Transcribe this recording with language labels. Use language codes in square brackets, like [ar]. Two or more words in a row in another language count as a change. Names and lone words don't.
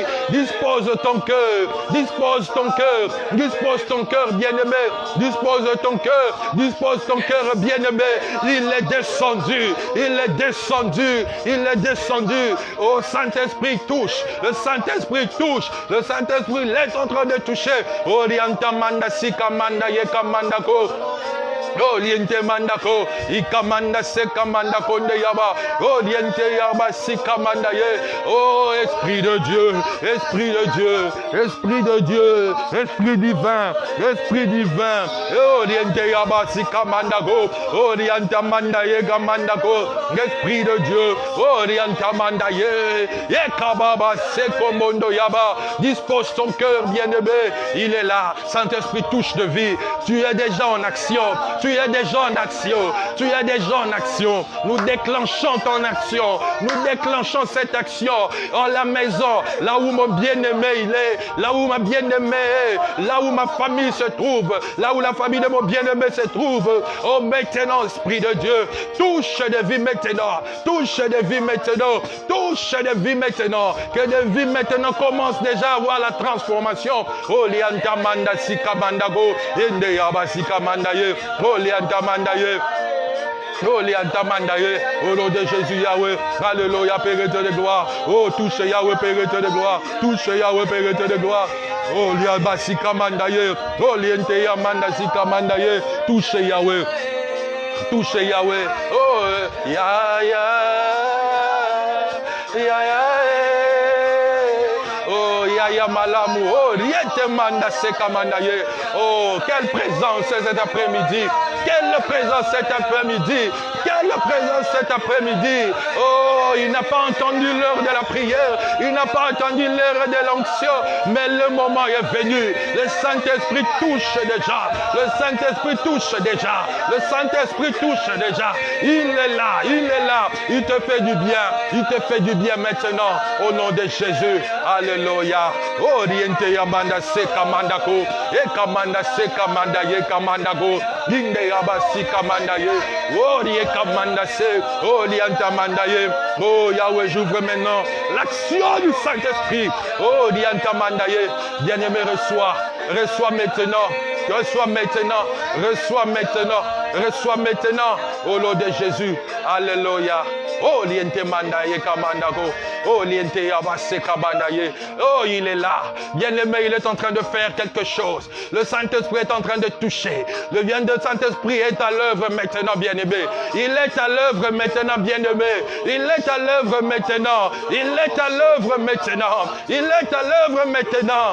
[fr] Dispose ton cœur. Dispose ton cœur. Dispose ton cœur, bien-aimé. Dispose ton cœur. Dispose ton cœur, bien-aimé. Il est descendu. Il est descendu. Il est descendu. Oh, Saint-Esprit touche. Le Saint-Esprit touche. Le Saint-Esprit est en train de toucher. Oh, Riantamanda Sikamanda Yekamandako. Oh, liente mandako, ikamanda sekamanda konde yaba. Oh, liente yaba sikamanda ye. Oh, Esprit de Dieu, Esprit de Dieu, Esprit de Dieu, Esprit divin, Esprit divin. Oh, liente yaba sikamanda go. Oh, lianta manda ye gamandako. Esprit de Dieu. Oh, lianta manda ye. Ye kababa sekomondo yaba. Dispose ton cœur, bien-aimé. Il est là. Saint-Esprit touche de vie. Tu es déjà en action. Tu es déjà en action. Tu es déjà en action. Nous déclenchons ton action. Nous déclenchons cette action en la maison, là où mon bien-aimé il est, là où ma bien-aimée est, là où ma famille se trouve, là où la famille de mon bien-aimé se trouve. Oh, maintenant, Esprit de Dieu, touche de vie maintenant. Touche de vie maintenant. Touche de vie maintenant. Que de vie maintenant commence déjà à voir la transformation. Oh, lianta manda sikamandago. Inde yaba sikamandaye. Oh, lianta mandaye. Oh, liantamandaye, au nom de Jésus, Yahweh, alléluia, Père de gloire. Oh, touche Yahweh, Père de gloire. Touche Yahweh, Père de gloire. Oh, liabasika mandaye. Oh, liente yamandasika mandaye. Touche Yahweh. Touche Yahweh. Oh, ya, ya. Ya, ya. Oh, ya, ya, malamu. Oh, liente mandasika mandaye. Oh, quelle présence cet après-midi. Quelle présence cet après-midi. Quelle présence cet après-midi. Oh, il n'a pas entendu l'heure de la prière. Il n'a pas entendu l'heure de l'onction. Mais le moment est venu. Le Saint-Esprit touche déjà. Le Saint-Esprit touche déjà. Le Saint-Esprit touche déjà. Il est là. Il est là. Il te fait du bien. Il te fait du bien maintenant. Au nom de Jésus. Alléluia. Oh, riente yamanda se kamandako. E kamanda se kamanda ye kamandago. Inde yabasi kamanda ye. Oh, rie kamanda se. Oh, lianta mandaye. Oh, Yahweh, j'ouvre maintenant l'action du Saint-Esprit. Oh, lianta mandaye. Bien-aimé, reçois. Reçois maintenant. Reçois maintenant. Reçois maintenant. Reçois maintenant. Au nom de Jésus. Alléluia. Oh, liente mandaye kamandako. Oh, liente yabase kamandaye. Oh, il est là. Bien-aimé, il est en train de faire quelque chose. Le Saint-Esprit est en train de toucher. Le bien de Saint-Esprit est à l'œuvre maintenant, bien-aimé. Il est à l'œuvre maintenant, bien-aimé. Il est à l'œuvre maintenant. Il est à l'œuvre maintenant. Il est à l'œuvre maintenant.